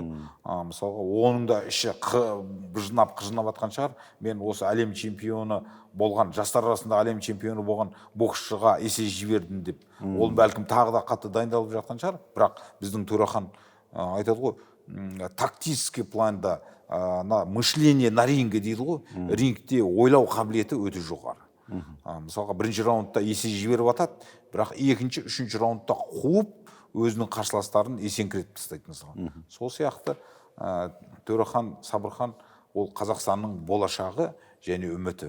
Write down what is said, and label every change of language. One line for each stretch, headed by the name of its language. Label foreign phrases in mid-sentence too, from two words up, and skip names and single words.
Kazakh: Мысалға, оның да іші қыжынап атқан шығар. Мен осы әлем чемпионы болған, жастар арасында әлем чемпионы болған боксшыға есе жібердім деп. Ол бәлкім тағы да қатты дайындалып жатқан шығар. Бірақ біздің Төрахан айтады ғой, тактический планда
Russian: мышление на ринге
Kazakh: дейді ғой, рингте ойлау қабілеті өте жоғары. Мысалға, бірінші раундта есе жіберіп атады, бірақ екінші, үшінші раундта қуып, өзінің қарсыластарын есеңгіретіп тастайды. Сол сияқты Төрахан Сабырхан ол Қазақстанның болашағы және үміті.